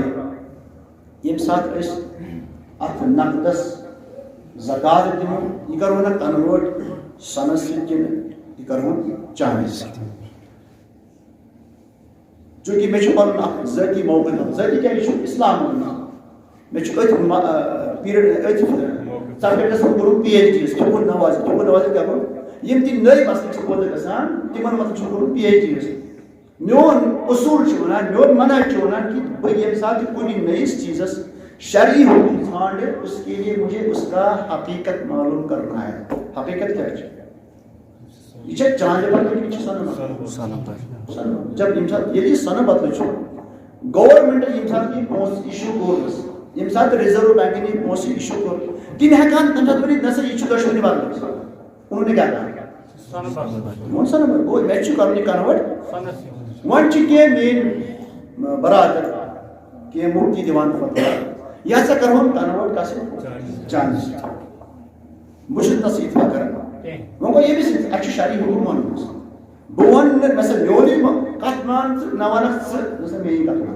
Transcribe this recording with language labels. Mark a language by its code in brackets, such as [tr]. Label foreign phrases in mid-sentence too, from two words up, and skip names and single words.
[ks] ییٚمہِ ساتہٕ أسۍ اتھ نقدس زکات دِمو یہِ کرہون کنوٲرٹ سۄنس سۭتۍ کِنہٕ یہِ کرہون چاندی سۭتۍ. چوٗنٛکہِ مےٚ چھُ پنُن اکھ ذٲتی موقف. ذٲتی کیٛاہ یہِ چھُ اسلام. مےٚ چھُ أتھۍ پیٖریڈ أتھۍ سبجیکٹس منٛز کوٚرمُت PhD. حقوق نوازِل. حقوق نوازِل کیٛاہ گوٚو؟ یِم تہِ نٔے مسلہٕ چھِ پٲدٕ گژھان تِمن منٛز چھُ کوٚرمُت PhD. میون اصوٗل چھُ وَنان میون منہج چھُ وَنان کہِ بہٕ ییٚمہِ ساتہٕ تہِ کُنہِ نٔیِس چیٖزس شرعی حکم ژھانڈٕ [ur] اس کے لیے مجھے اس کا حقیقت معلوم کرنا ہے. حقیقت کیا ہے؟ [ks] یہ چھے چاندِ بدلہٕ کِنہٕ چھِ سۄنہٕ بدلہٕ؟ جب ییٚمہِ ساتہٕ ییٚلہِ یہِ سۄنہٕ بدلہٕ چھُ گورمنٹ ییٚمہِ ساتہٕ یہِ پونٛسہٕ اِشوٗ کوٚرنَس ییٚمہِ ساتہٕ رِزٔرو بینکن یہِ پونٛسہٕ اِشوٗ کوٚر تِم ہٮ۪کہٕ ہن تَمہِ ساتہٕ ؤنِتھ نہ سا یہِ چھُ دۄشوٕنی بدلہٕ. [ur] انہوں نے [ks] کیٛاہ کَرا؟ ووٚن سۄنہٕ بدلہٕ. گوٚو مےٚ چھُ کَرُن یہِ کنوٲرٹ. وۄنۍ چھِ کینٛہہ میٲنۍ برادر کینٛہہ مُفتی دِوان فتوا یہِ ہسا کرہون کنوٲرٹ کتھ سۭتۍ؟ چاندی سۭتۍ. بہٕ چھُس نہٕ سُہ اتفاق کران. وۄنۍ گوٚو ییٚمِس اَسہِ چھُ شرعی حکم ووٚنمُت. بہٕ وَنہٕ نہٕ نہ سا میونٕے کتھ مان ژٕ نہ وَنکھ ژٕ نہ سا میٲنۍ کتھ مان.